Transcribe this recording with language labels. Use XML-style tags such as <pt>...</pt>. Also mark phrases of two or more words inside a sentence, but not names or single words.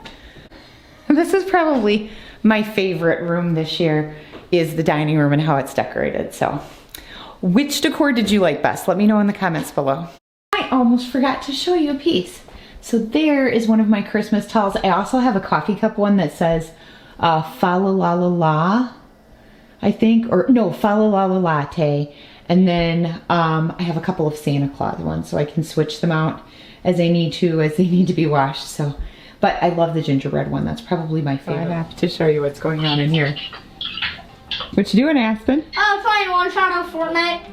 <en>This is probably my favorite room this year, is the dining room and how it's decorated. So. Which decor did you like best? Let me know in the comments below. I almost forgot to show you a piece. So there is one of my Christmas towels. I also have a coffee cup one that says fa la la la la, I think, or no, fa la la la latte. And then I have a couple of Santa Claus ones, so I can switch them out as I need to be washed. So, but I love the gingerbread one. That's probably my favorite. I have to show you what's going on in here. What you doing, Aspen? I'm playing one shot on Fortnite.</en>